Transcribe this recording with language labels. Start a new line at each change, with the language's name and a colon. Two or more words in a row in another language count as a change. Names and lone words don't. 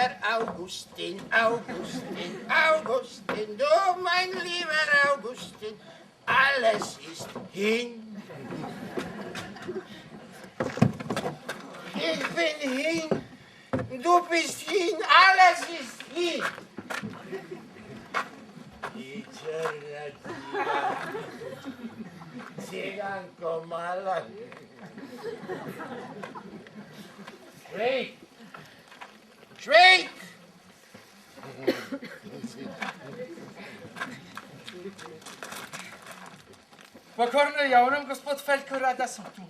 German: Augustin, Augustin, Augustin, du mein lieber Augustin, alles ist hin. Ich bin hin, du bist hin, alles ist hin.
Slovenian: Ciganko malan. Švejk! Švejk! Pokorno javljam, gospod Feldkora, da sem tu.